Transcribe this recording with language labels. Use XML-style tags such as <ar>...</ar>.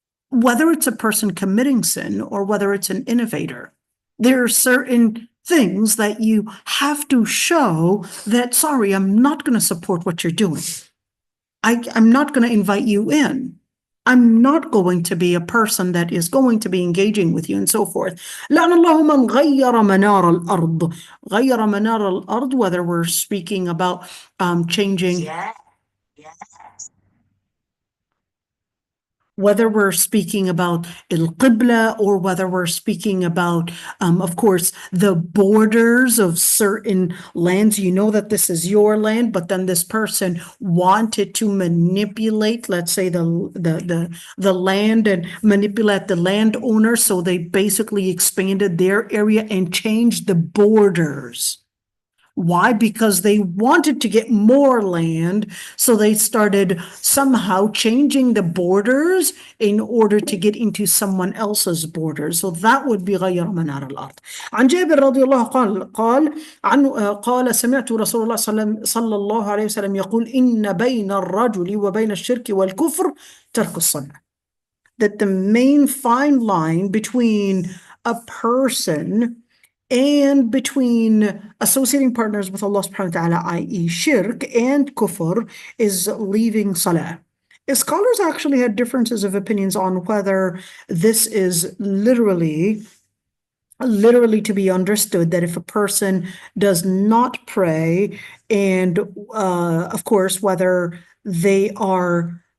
<en>Whether it's a person committing sin or whether it's an innovator, there are certain things that you have to show that, sorry, I'm not going to support what you're doing. I'm not going to invite you in. I'm not going to be a person that is going to be engaging with you and so forth.</en> <ar>لعن الله من غير منار الأرض. غير منار الأرض,</ar> <en>whether we're speaking about changing, whether we're speaking about al-Qibla or whether we're speaking about, of course, the borders of certain lands. You know that this is your land, but then this person wanted to manipulate, let's say, the land and manipulate the landowner. So they basically expanded their area and changed the borders. Why? Because they wanted to get more land, so they started somehow changing the borders in order to get into someone else's borders. So that would be</en> <ar>غير منار الأرض. عن جابر رضي الله قال سمعت رسول الله صلى الله عليه وسلم يقول إن بين الرجل وبين الشرك والكفر ترك الصلاة.</ar> <en>That the main fine line between a person and between associating partners with Allah subhanahu wa ta'ala, i.e. shirk and kufr, is leaving salah. Scholars actually had differences of opinions on whether this is literally to be understood, that if a person does not pray, and of course, whether they are</en>